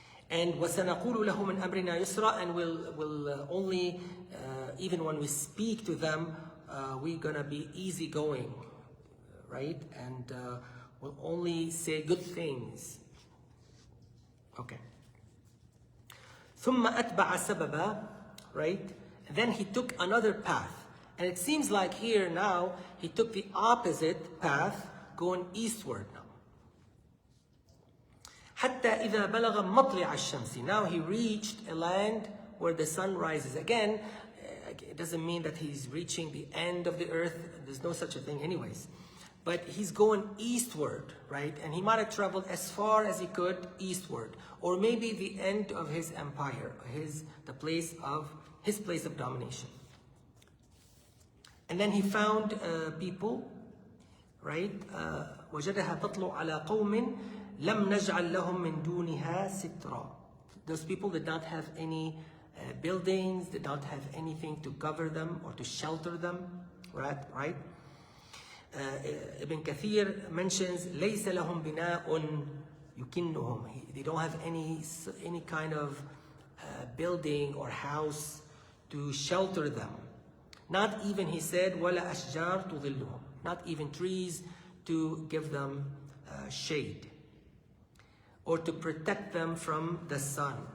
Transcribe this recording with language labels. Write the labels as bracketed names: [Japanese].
[English] And [Arabic] وَسَنَقُولُ لَهُ مِنْ أَمْرِنَا يُسْرًا, [English] and we'll only, even when we speak to them, we're gonna be easygoing, right? And we'll only say good things. Okay. [Arabic] ثُمَّ أَتْبَعَ سَبَبًا, [English] right? And then he took another path. And it seems like here now, he took the opposite path, going eastward now. [Arabic] حتى إذا بلغ مطلع الشمس. [English] Now he reached a land where the sun rises. Again, it doesn't mean that he's reaching the end of the earth. There's no such a thing anyways. But he's going eastward, right? And he might have traveled as far as he could eastward. Or maybe the end of his empire, his place of domination. And then he found people, right? [Arabic] وجدها تطلع على قوم لم نجعل لهم من دونها سترا. [English] Those people did not have any buildings, did not have anything to cover them or to shelter them, right? Ibn Kathir mentions [Arabic] ليس لهم بناء يكنهم. [English] They don't have any kind of building or house to shelter them. Not even, he said, [Arabic] ولا أشجار تظلهم. [English] Not even trees to give them shade or to protect them from the sun.